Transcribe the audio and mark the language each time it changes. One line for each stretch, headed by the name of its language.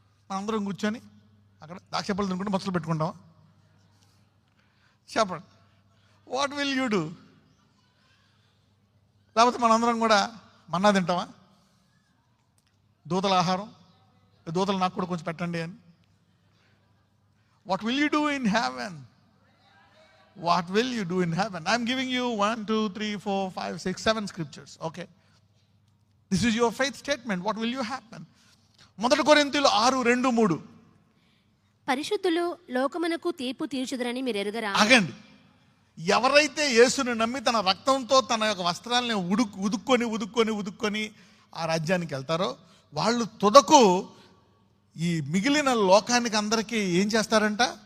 Telugu: మనందరం కూర్చొని అక్కడ దాక్షపళ్ళు తినుకుంటే మచ్చలు పెట్టుకుంటాం. చెప్పండి,
English: What will you do?
Telugu: లేకపోతే మనందరం కూడా మన్నా తింటామా? దూతల ఆహారం, దూతలు నాకు కూడా కొంచెం పెట్టండి అని.
English: What will you do in heaven? What will you do in heaven? I'm giving you 1, 2, 3, 4, 5, 6, 7 scriptures. Okay. This is your faith statement. What will you happen? 1 కొరింథీయులు 6:2-3.
Telugu: పరిశుద్ధులు లోకమునకు తీర్పు తీర్చుదురని మీరు ఎరుగరా? ఆగండి. ఎవరైతే యేసుని నమ్మి తన రక్తంతో తన యొక్క వస్త్రాలని ఉదుక్కొని ఆ రాజ్యానికి వెళ్తారో వాళ్ళు తుదకు ఈ మిగిలిన లోకానికి అందరికీ ఏం చేస్తారంట?